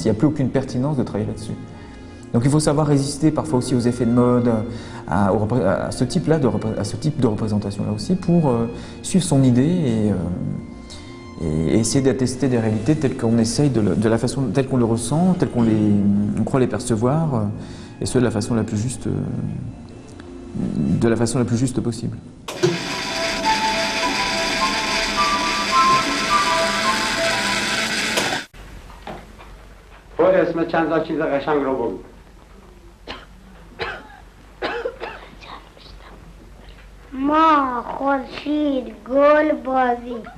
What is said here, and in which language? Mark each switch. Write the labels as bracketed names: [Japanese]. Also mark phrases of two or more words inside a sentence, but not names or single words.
[French] Il n'y a plus aucune pertinence de travailler là-dessus. Donc il faut savoir résister parfois aussi aux effets de mode, à ce type de représentation-là aussi, pour suivre son idée et essayer d'attester des réalités telles qu'on essaye, de la façon telle qu'on le ressent, telle on croit les percevoir, et ce de la façon la plus juste, possible. [Persian] اسم چند تا چیز قشنگ رو بگو. ما، خورشید، گل، بازی.